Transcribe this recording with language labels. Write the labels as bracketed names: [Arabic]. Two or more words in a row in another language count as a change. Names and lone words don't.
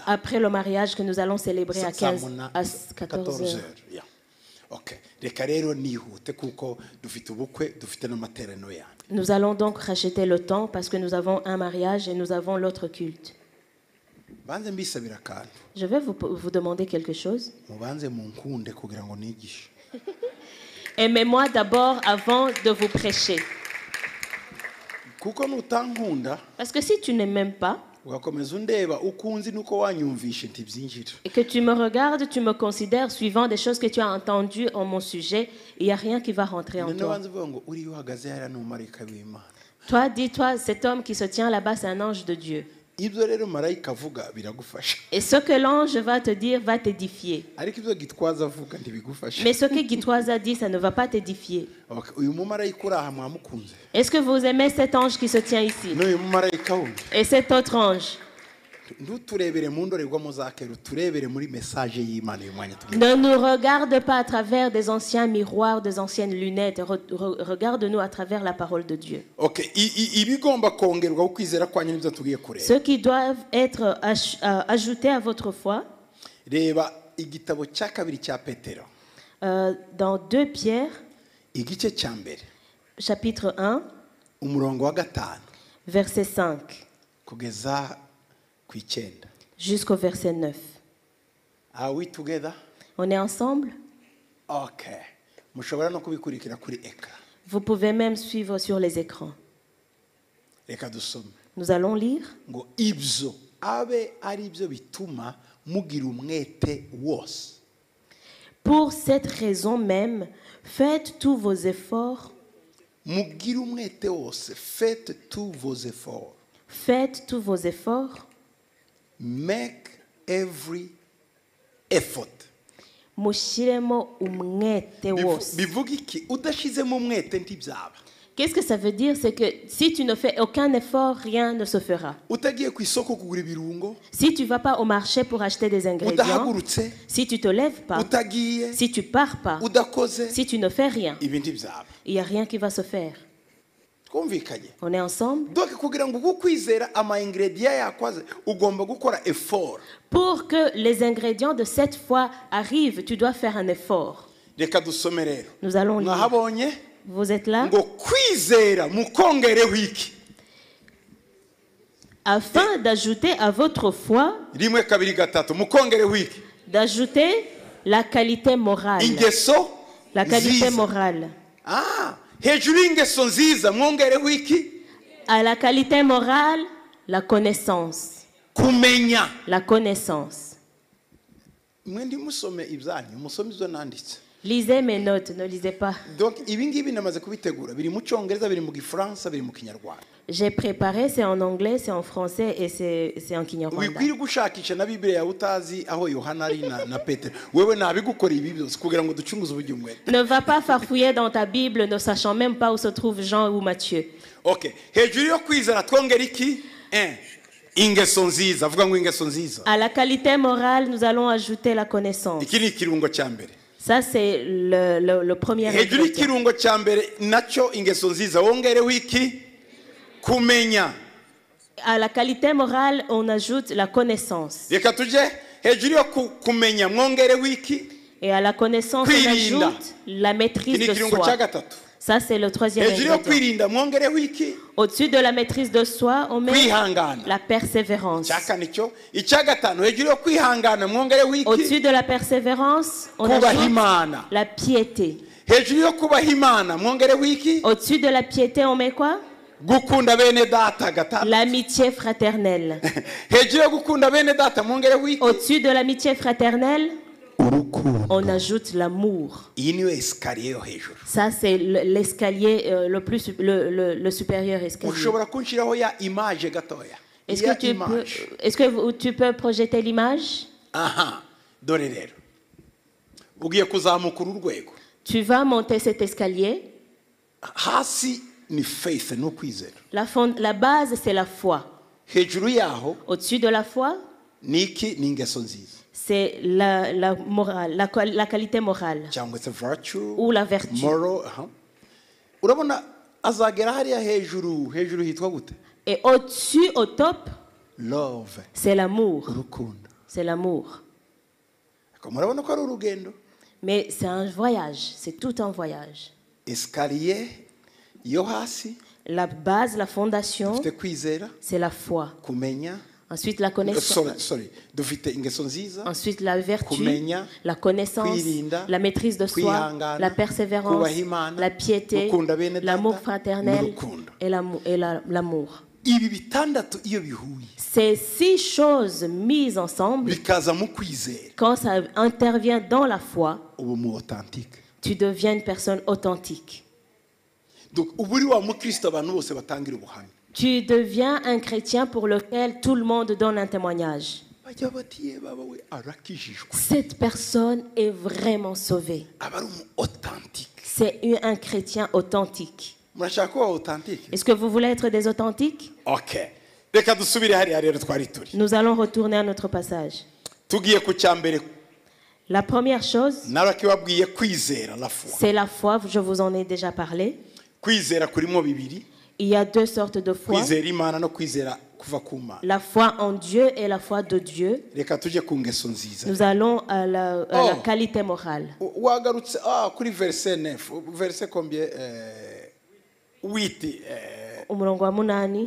[French] Après le mariage que nous allons célébrer à 14 14h. heures. [English] Yeah. Okay. [Kinyarwanda] Reka rero nihute kuko dufite ubukwe, dufite n'amateraniro yandi. [French] Nous allons donc racheter le temps parce que nous avons un mariage et nous avons l'autre culte. [Kinyarwanda] Banze mbisabira akantu. [French] Je vais vous demander quelque chose. [Kinyarwanda] Mubanze munkunde kugira ngo nigishe. [French] Aimez-moi d'abord avant de vous prêcher. [Kinyarwanda] Kuko nutankunda [French] Parce que si tu ne m'aimes pas [Kinyarwanda] ugakomeza undeba ukunzi nuko wanyumvishe ntibyinjira. [French] et que tu me regardes, tu me considères suivant des choses que tu as entendues en mon sujet, il n'y a rien qui va rentrer en [Kinyarwanda] None [French] toi. [Kinyarwanda] banze uvuga ngo uri uhagaze hariya n'umumarayika w'Imana. [French] Toi, dis-toi, cet homme qui se tient là-bas, c'est un ange de Dieu. [Kinyarwanda] Ibyo rero marayika avuga biragufasha. [French] Et ce que l'ange va te dire va t'édifier. [Kinyarwanda] Ariko ibyo Gitwaza avuga ntibigufasha. [French] Mais ce que Gitwaza dit, ça ne va pas t'édifier. Okay. [Kinyarwanda] Uyu mumarayika uri aha mwamukunze. [French] Est-ce que vous aimez cet ange qui se tient ici? [Kinyarwanda] N'uyu mumarayika wundi. [French] Et cet autre ange? [Kinyarwanda] Ntuturebere mu ndorerwamo za kera, turebere muri message y'Imana uyu mwanya tugiye. [French] Ne nous regarde pas à travers des anciens miroirs, des anciennes lunettes. Regarde-nous à travers la parole de Dieu. Okay. [Kinyarwanda] Ibigomba kongerwa ukwizera kwanyu nibyo tugiye kureba. [French] Ceux qui doivent être ajoutés à votre foi, [Kinyarwanda] Reba igitabo cya kabiri cya Petero. [French] dans 2 Pierre, [Kinyarwanda] Igice cya mbere. [French] chapitre 1, [Kinyarwanda] Umurongo wa 5 [French] verset 5, [Kinyarwanda] kugeza ku 9. [French] jusqu'au verset 9. [English] Are we together? [French] On est ensemble? Okay. [Kinyarwanda] Mushobora no kubikurikira kuri ekra. [French] Vous pouvez même suivre sur les écrans. [Kinyarwanda] Reka dusome. [French] Nous allons lire. [Kinyarwanda] Ngo ibyo abe ari byo bituma mugira umwete wose. [French] Pour cette raison même, faites tous vos efforts. [Kinyarwanda] Mugira umwete wose. [French] Faites tous vos efforts. Faites tous vos efforts. [English] Make every effort. [Kinyarwanda] Mushiremo umwete wose. Bivuga iki? Udashizemo umwete ntibyaba. [French] Qu'est-ce que ça veut dire? C'est que si tu ne fais aucun effort, rien ne se fera. [Kinyarwanda] Utagiye ku isoko kugura ibirungo. [French] Si tu ne vas pas au marché pour acheter des ingrédients, [Kinyarwanda] Udahagurutse. [French] si tu ne te lèves pas, [Kinyarwanda] Utagiye. [French] si tu ne pars pas, [Kinyarwanda] Udakoze. [French] si tu ne fais rien, [Kinyarwanda] Ibi ntibyaba. [French] il n'y a rien qui va se faire. [Kinyarwanda] Twumvikanye. [French] On est ensemble? [Kinyarwanda] Donc kugira ngo ukwizera ama ingredient yakwaze ugomba gukora effort. [French] Pour que les ingrédients de cette foi arrivent, tu dois faire un effort. [Kinyarwanda] Reka dusome rero. [French] Nous allons lire. [Kinyarwanda] Mwahabonye [French] Vous êtes là? [Kinyarwanda] ngo kwizera mukongereho iki? [French] Afin d'ajouter à votre foi, [Kinyarwanda] Rimwe kabiri gatatu mukongereho iki? [French] d'ajouter la qualité morale. [Kinyarwanda] ingeso [French] La qualité [Kinyarwanda] nziza. [French] morale. [Kinyarwanda] Hejuru y'ingeso nziza mwongereho iki? [French] À la qualité morale, la connaissance. [Kinyarwanda] Kumenya. [French] La connaissance. [Kinyarwanda] Mwe ndi musome ibyanyu, musome ibyo nanditse. [French] Lisez mes notes, ne lisez pas. [Kinyarwanda] Donc ibi ngibi namaze kubitegura, biri mu cyongereza, biri mu gifaransa, biri mu kinyarwanda. [French] J'ai préparé, c'est en anglais, c'est en français et c'est en kinyarwanda. [Kinyarwanda] Wikwiri gushakisha na Bibiliya utazi aho Yohana ari na Petero. Wewe nabigukora ibi byose kugira ngo ducunguze uburyo umwete. [French] Ne va pas farfouiller dans ta Bible, ne sachant même pas où se trouve Jean ou Matthieu. Okay. [Kinyarwanda] Hejuru yo kwizera twongera iki? Ingeso nziza. Avuga ngo ingeso nziza. [French] À la qualité morale, nous allons ajouter la connaissance. [Kinyarwanda] Iki ni ikirungo cya mbere. [French] Ça, c'est le premier [Kinyarwanda] Hejuru [French] ingrédient. [Kinyarwanda] y'ikirungo cya mbere nacyo ingeso nziza wongereho iki? Kumenya. [French] À la qualité morale, on ajoute la connaissance. [Kinyarwanda] Reka tuje hejuru yo kumenya mwongereho iki? [French] Et à la connaissance, on [Kinyarwanda] Kwirinda. [French] ajoute la maîtrise [Kinyarwanda] Iki ni [French] de [Kinyarwanda] ikirungo cya [French] soi. [Kinyarwanda] gatatu. [French] Ça, c'est le troisième [Kinyarwanda] Hejuru yo [French] ingrédient. [Kinyarwanda] kwirinda mwongereho iki? [French] Au-dessus de la maîtrise de soi, on met [Kinyarwanda] Kwihangana. [French] la persévérance. [Kinyarwanda] Cya kane cyo icya gatanu hejuru yo kwihangana mwongereho iki? [French] Au-dessus de la persévérance, on [Kinyarwanda] Kubaha [French] ajoute [Kinyarwanda] Imana. [French] la piété. [Kinyarwanda] Hejuru yo kubaha Imana mwongereho iki? [French] Au-dessus de la piété, on met quoi? [Kinyarwanda] Gukunda bene data gatanu. [French] L'amitié fraternelle. [Kinyarwanda] Hejuru yo gukunda bene data mwongereho iki? [French] Au-dessus de l'amitié fraternelle, [Kinyarwanda] Urukundo. [French] on ajoute l'amour. [Kinyarwanda] Iyi niyo esikariye yo hejuru. [French] Ça, c'est l'escalier, le supérieur escalier. [Kinyarwanda] Ushobora kunshiraho ya image gatoya. [French] Est-ce [Kinyarwanda] Ya [French] que [Kinyarwanda] image. [French] tu peux projeter l'image? [Kinyarwanda] Aha, dore rero. Ugiye kuzamuka uru rwego. [French] Tu vas monter cet escalier. [Kinyarwanda] Hasi ni faith no kwizera. [French] La base, c'est la foi. [Kinyarwanda] Hejuru yaho [French] Au-dessus de la foi, [Kinyarwanda] niki ni ingeso nziza. [French] c'est la morale, la qualité morale [Kinyarwanda] Cyangwa se virtue [French] ou la vertu. moral. [Kinyarwanda] Urabona azagera hariya hejuru hitwa gute? Et au-dessus, au top, Love. [French] c'est l'amour. [Kinyarwanda] Urukundo. [French] C'est l'amour. [Kinyarwanda] Murabona ko ari urugendo. [French] Mais c'est un voyage, c'est tout un voyage. [Kinyarwanda] Escalier yo hasi [French] La base, la fondation, [Kinyarwanda] dufite kwizera, [French] c'est la foi. [Kinyarwanda] kumenya. [French] Ensuite, la connaissance. [Kinyarwanda] Sorry. Dufite ingeso nziza. [French] Ensuite, la vertu, [Kinyarwanda] Kumenya, [French] la connaissance, [Kinyarwanda] kwirinda, [French] la maîtrise de soi, [Kinyarwanda] kwihangana, [French] la persévérance, [Kinyarwanda] kubaha Imana, [French] la piété, [Kinyarwanda] gukunda bene data, [French] l'amour fraternel [Kinyarwanda] n'urukundo. [French] et l'amour. [Kinyarwanda] Ibi bitandatu iyo bihuye [French] Ces 6 choses mises ensemble, [Kinyarwanda] bikaza mu kwizera [French] quand ça intervient dans la foi, [Kinyarwanda] ubu mu authentique. [French] tu deviens une personne authentique. [Kinyarwanda] Donc ubu uri wa mukristo abantu bose batangira ubuhamya. [French] Tu deviens un chrétien pour lequel tout le monde donne un témoignage. [Kinyarwanda] Bajya bati ye baba we arakijijwe. [French] Cette personne est vraiment sauvée. [Kinyarwanda] Aba ari authentique. [French] C'est un chrétien authentique. [Kinyarwanda] Murashaka kuba authentique? [French] Est-ce que vous voulez être des authentiques? Okay. [Kinyarwanda] Reka dusubire hariya rero twari turi. [French] Nous allons retourner à notre passage. [Kinyarwanda] Tugiye ku cyambere. [French] La première chose, [Kinyarwanda] Narakibabwiye kwizera [French] la foi. c'est la foi. Je vous en ai déjà parlé. [Kinyarwanda] Kwizera kurimo bibiri. [French] Il y a 2 sortes de foi. [Kinyarwanda] Kwizera Imana no kwizera kuva ku Mana. [French] La foi en Dieu et la foi de Dieu. [Kinyarwanda] Reka tujye ku ngeso nziza. [French] Nous allons à la qualité morale. [Kinyarwanda] Wagarutse kuri [French] verset 9. Verset combien 8. [Kinyarwanda] Umurongo wa 8.